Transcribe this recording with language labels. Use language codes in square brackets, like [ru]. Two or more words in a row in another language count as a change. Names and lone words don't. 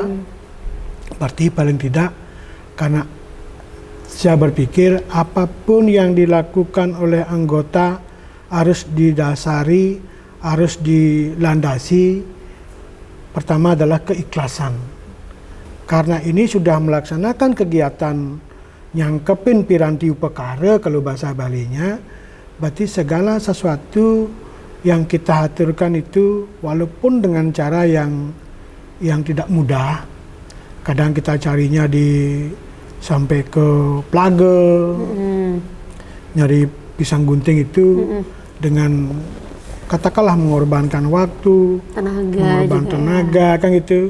[id] Berarti paling tidak, karena saya berpikir apapun yang dilakukan oleh anggota harus didasari, harus dilandasi. Pertama adalah keikhlasan. Karena ini sudah melaksanakan kegiatan [ban] nyangkepin piranti upekara [id] kalau bahasa Balinya, berarti segala sesuatu yang kita aturkan itu walaupun dengan cara yang tidak mudah. Kadang kita carinya sampai ke Plage, nyari pisang gunting itu dengan katakanlah mengorbankan waktu, mengorbankan tenaga, kan gitu.